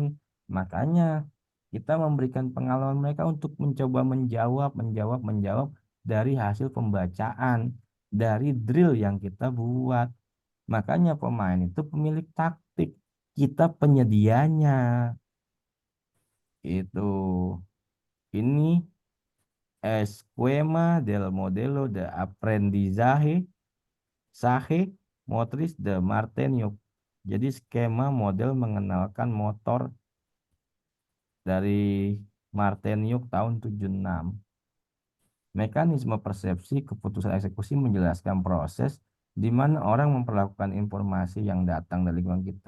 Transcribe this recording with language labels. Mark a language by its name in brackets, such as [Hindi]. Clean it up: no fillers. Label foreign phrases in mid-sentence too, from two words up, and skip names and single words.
[Indonesian] Makanya kita memberikan pengalaman mereka untuk mencoba menjawab dari hasil pembacaan, dari drill yang kita buat. Makanya pemain itu pemilik taktik, kita penyedianya. Itu. [Spanish] Ini esquema del modelo de aprendizaje Sahe Motriz de Martiniuk. [Indonesian] Jadi skema model mengenalkan motor dari Martiniuk tahun 76. Mekanisme persepsi keputusan eksekusi menjelaskan proses di mana orang memperlakukan informasi yang datang dari lingkungan kita.